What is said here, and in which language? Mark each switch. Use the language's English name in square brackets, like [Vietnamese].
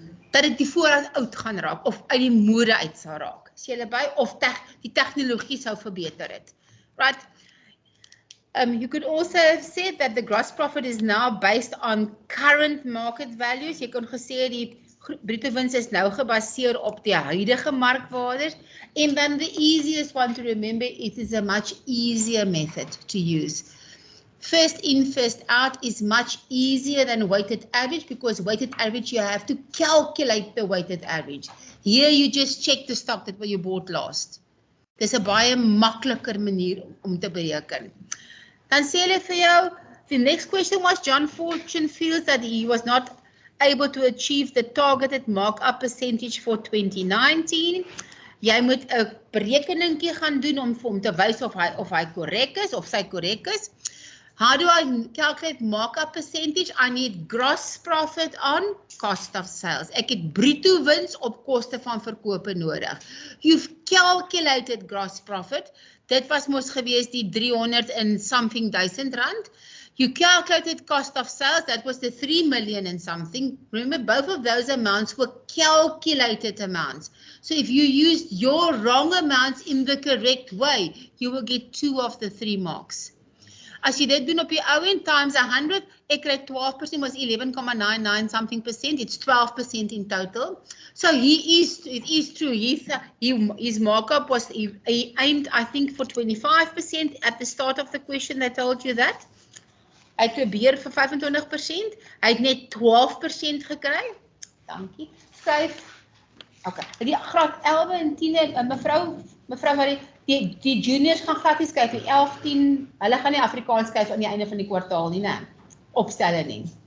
[Afrikaans] Dat dit die voorraad oud gaan raak of uit die mode uit sal raak. Is jy erbij? Of die tegnologie sou verbeter het. Right? [English] You could also have said that the gross profit is now based on current market values. [Afrikaans] Jy kon gesê die bruto wins is nou gebaseer op die huidige markwaardes. [English] And then the easiest one to remember, it is a much easier method to use. First in, first out is much easier than weighted average because weighted average you have to calculate the weighted average. Here you just check the stock that you bought last. [Afrikaans] Dis 'n baie makliker manier om te bereken. Dan sê hulle vir jou, [English] the next question was John Fortune feels that he was not able to achieve the targeted markup percentage for 2019. [Afrikaans] Jy moet 'n berekeningkie gaan doen om vir hom te wys of hy korrek is of sy korrek is. [English] How do I calculate markup percentage? I need gross profit on cost of sales. [Afrikaans] Ek het bruto wins op koste van verkope nodig. [English] You've calculated gross profit. [Afrikaans] Dit was mos gewees die [English] 300 and something thousand rand. You calculated cost of sales, that was the 3 million and something. Remember, both of those amounts were calculated amounts. So if you used your wrong amounts in the correct way, you will get 2 of the 3 marks. [Afrikaans] As jy dit doen op die ou end [English] times 100, [Afrikaans] ek kry 12% was 11,99 something percent, [English] it's 12% in total. So it is true, his markup was, he aimed I think for 25% at the start of the question, they told you that. [Afrikaans] Hy het probeer vir 25%, hy het net 12% gekry. Dankie. Skryf. Okay. Die graad 11 en 10, mevrou wat die juniors gaan glad nie skryf nie, 11, 10, hulle gaan nie Afrikaans skryf aan die einde van die kwartaal nie, né? Opstelle nie.